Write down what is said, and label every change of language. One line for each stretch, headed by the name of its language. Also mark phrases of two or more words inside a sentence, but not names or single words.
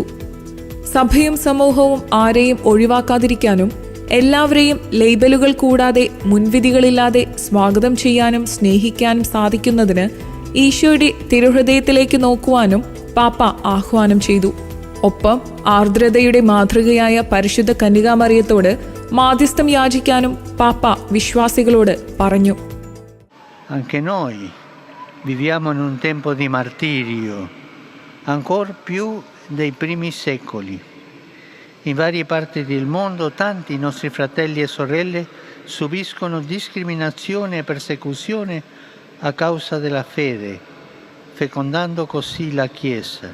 Malayalam: സഭയും സമൂഹവും ആരെയും ഒഴിവാക്കാതിരിക്കാനും എല്ലാവരെയും ലേബലുകൾ കൂടാതെ മുൻവിധികളില്ലാതെ സ്വാഗതം ചെയ്യാനും സ്നേഹിക്കാനും സാധിക്കുന്നതിന് ഈശോയുടെ തിരുഹൃദയത്തിലേക്ക് നോക്കുവാനും പാപ്പ ആഹ്വാനം ചെയ്തു. ഒപ്പം ആർദ്രതയുടെ മാതൃകയായ പരിശുദ്ധ കന്യകാമറിയത്തോട് മാധ്യസ്ഥം യാചിക്കാനും പാപ്പ വിശ്വാസികളോട് പറഞ്ഞു.
Italian: Anche noi viviamo in un tempo di martirio, ancor più dei primi secoli. In varie parti del mondo tanti nostri fratelli e sorelle subiscono discriminazione e persecuzione a causa della fede, fecondando così la Chiesa.